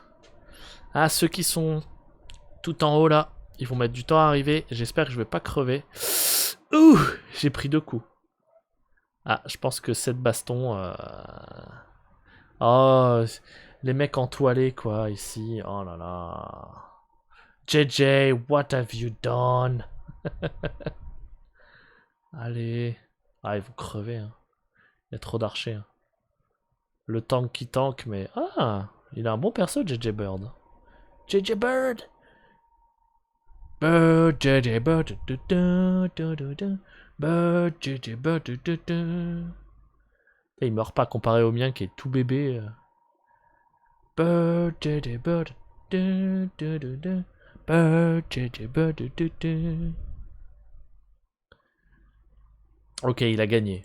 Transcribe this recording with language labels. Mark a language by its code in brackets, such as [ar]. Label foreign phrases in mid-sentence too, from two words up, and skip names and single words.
[fr] Ah, ceux qui sont tout en haut là, ils vont mettre du temps à arriver. J'espère que je vais pas crever. Ouh, j'ai pris 2 coups. Ah, je pense que cette baston... Oh, les mecs entoilés quoi, ici. Oh là là. [en] JJ, what have you done? [fr] Allez. Ah, ils vont crever. Hein. Il y a trop d'archers. Hein. Le tank qui tank, mais... Ah, il a un bon perso, [en] JJ Bird. JJ Bird! Bird, JJ Bird. Bird, JJ Bird. [fr] Et il meurt pas comparé au mien qui est tout bébé. [en] Bird, JJ Bird. Bird, JJ Bird. [fr] Ok, il a gagné.